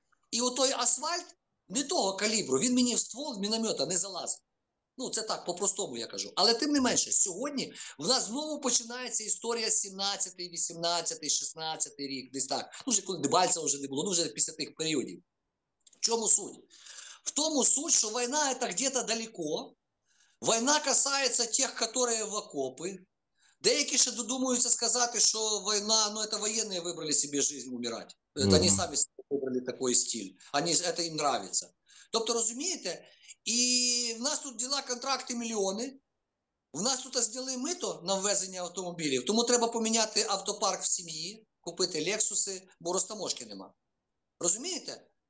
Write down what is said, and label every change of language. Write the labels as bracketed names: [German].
[Ukrainian] І отой асфальт не того калібру, він мені в ствол міномета не залазить. Ну, це так, по-простому я кажу. Але тим не менше, сьогодні в нас знову починається історія 17-й, 18-й, 16-й рік, десь так. Ну, вже коли Дебальцева вже не було, ну вже після тих періодів. В чому суть? В тому суть, [Russian] что война это где-то далеко. Война касается тех, которые в окопы. [Ukrainian] Деякі ще додумуються сказати, що війна, ну це воєнні вибрали собі життя умирати. Вони самі вибрали такий стиль. Це їм подобається. Тобто, розумієте, і в нас тут діла, контракти мільйони. В нас тут зняли мито на ввезення автомобілів, тому треба поміняти автопарк в сім'ї, купити лексуси, бо розтаможки нема. Розумієте?